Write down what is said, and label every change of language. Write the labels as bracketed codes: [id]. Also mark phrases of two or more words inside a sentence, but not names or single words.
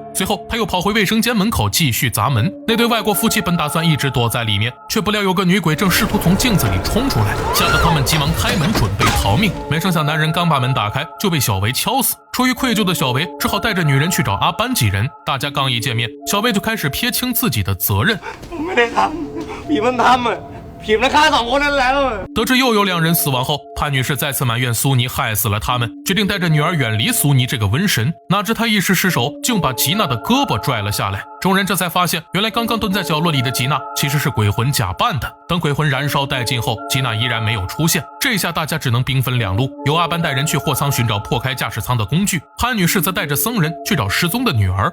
[zh] 随后他又跑回卫生间门口继续砸门。那对外国夫妻本打算一直躲在里面，却不料有个女鬼正试图从镜子里冲出来，吓得他们急忙开门准备逃命。没成想男人刚把门打开，就被小维敲死。出于愧疚的小维只好带着女人去找阿班几人。大家刚一见面，小维就开始撇清自己的责任。 [th] ผมไม่ได้ทำผีมันทำผีมันฆ่า2คนนั่นแล้ว [zh] 得知又有2人死亡后，潘女士再次埋怨苏尼害死了他们，决定带着女儿远离苏尼这个瘟神。哪知她一时失手，竟把吉娜的胳膊拽了下来。众人这才发现，原来刚刚蹲在角落里的吉娜其实是鬼魂假扮的。等鬼魂燃烧殆尽后，吉娜依然没有出现。这下大家只能兵分两路，由阿班带人去货仓寻找破开驾驶舱的工具，潘女士则带着僧人去找失踪的女儿。